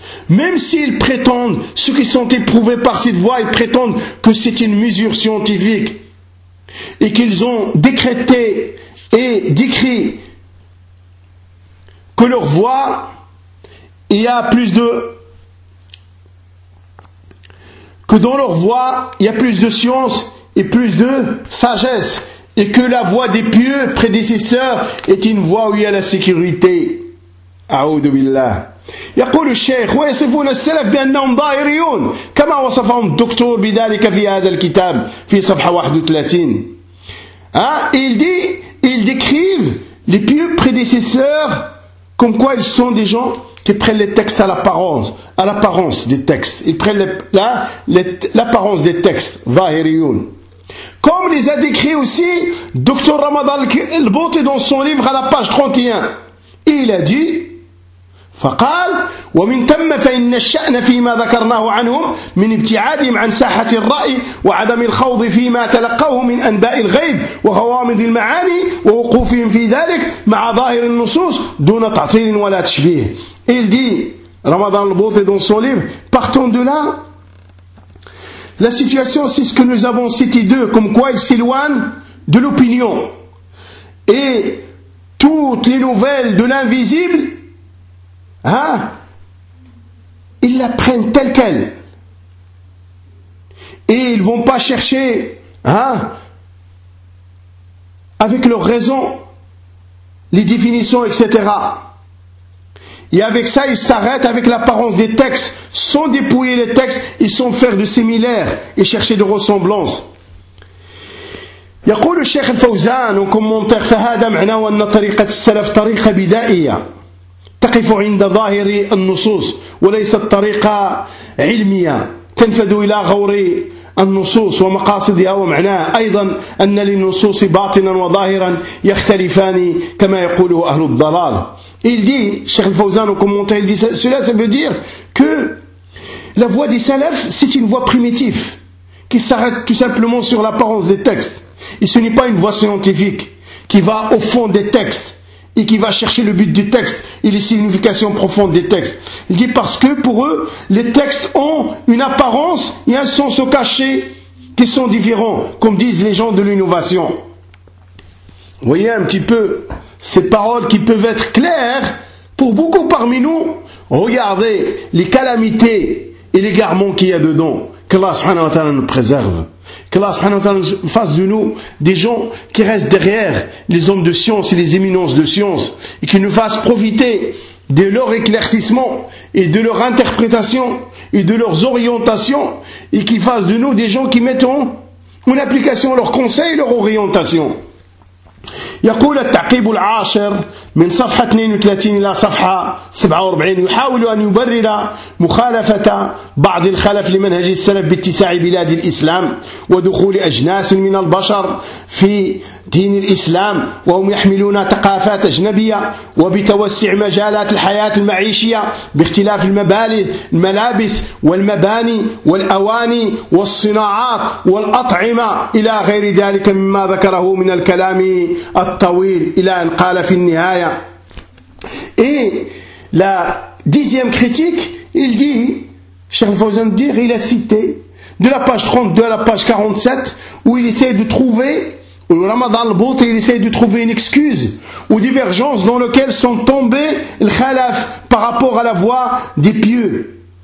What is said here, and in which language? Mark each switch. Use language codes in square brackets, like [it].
[fr] Même s'ils prétendent, ceux qui sont éprouvés par cette voie, ils prétendent que c'est une mesure scientifique et qu'ils ont décrété et décrit que leur voie, il y a plus de que dans leur voie, il y a plus de science et plus de sagesse, et que la voie des pieux prédécesseurs est une voie où il y a la sécurité. [ar] A'oudou billah. يقول الشيخ ويصفون السلف بأنهم ظاهريون كما وصفهم الدكتور بذلك في هذا الكتاب في صفحة 31. [fr] Ils décrivent les pieux prédécesseurs comme quoi ils sont des gens qui prennent les textes à l'apparence des textes. Ils prennent l'apparence des textes. Vahiriyoun. Comme les a décrits aussi Dr. Ramadan al-Bouti dans son livre à la page 31. Et il a dit, [ar] فقال ومن ثم فإن الشأن فيما ذكرناه عنهم من ابتعادهم عن ساحة الرأي وعدم الخوض فيما تلقوه من أنباء الغيب وغوامض المعاني ووقوفهم في ذلك مع ظاهر النصوص دون تعطيل ولا تشبيه. [fr] Il dit, Ramadan al-Bouthi dans son livre, partons de là, la situation c'est ce que nous avons cité d'eux, comme quoi ils s'éloignent de l'opinion. Et toutes les nouvelles de l'invisible, ils la prennent telle qu'elle. Et ils ne vont pas chercher, avec leur raison, les définitions, etc. Et avec ça, ils s'arrêtent avec l'apparence des textes, sans dépouiller les textes, et sans faire de similaires et chercher de ressemblances. [ar] يقول الشيخ الفوزان [fr] en commentaire [ar] فهذا معناه أن طريقة السلف طريقة بدائية تقف عند ظاهر النصوص وليست طريقة علمية تنفد إلى غور النصوص ومقاصدها ومعناها. أيضا أن للنصوص باطنا وظاهرا يختلفان كما يقوله أهل الضلال. [fr] Il dit, Cheikh Al-Fawzan au commentaire, il dit, cela ça veut dire que la voie des salafs, c'est une voie primitive, qui s'arrête tout simplement sur l'apparence des textes. Et ce n'est pas une voie scientifique, qui va au fond des textes, et qui va chercher le but du texte, et les significations profondes des textes. Il dit, parce que pour eux, les textes ont une apparence et un sens caché, qui sont différents, comme disent les gens de l'innovation. Vous voyez un petit peu ces paroles qui peuvent être claires pour beaucoup parmi nous. Regardez les calamités et les garments qu'il y a dedans. Que Allah [ar] subhanahu wa ta'ala [fr] nous préserve. Que Allah [ar] subhanahu wa ta'ala [fr] fasse de nous des gens qui restent derrière les hommes de science et les éminences de science, et qui nous fassent profiter de leur éclaircissement et de leur interprétation et de leurs orientations, et qu'ils fassent de nous des gens qui mettront en application leurs conseils et leurs orientations. [ar] يقول التعقيب العاشر من صفحة 32 إلى صفحة 47 يحاول أن يبرر مخالفة بعض الخلف لمنهج السلف باتساع بلاد الإسلام ودخول أجناس من البشر في دين الإسلام وهم يحملون ثقافات أجنبية وبتوسع مجالات الحياة المعيشية باختلاف الملابس والمباني والأواني والصناعات والأطعمة إلى غير ذلك مما ذكره من الكلام الطويل إلى أن قال في النهاية. [fr] Et la dixième critique, il dit, Cheikh Fawzan dit, il a cité de la page 32 à la page 47 où il essaie de trouver le Ramadan al-Bouti, il essaye de trouver une excuse ou divergence dans laquelle sont tombés les khalaf par rapport à la voie des pieux.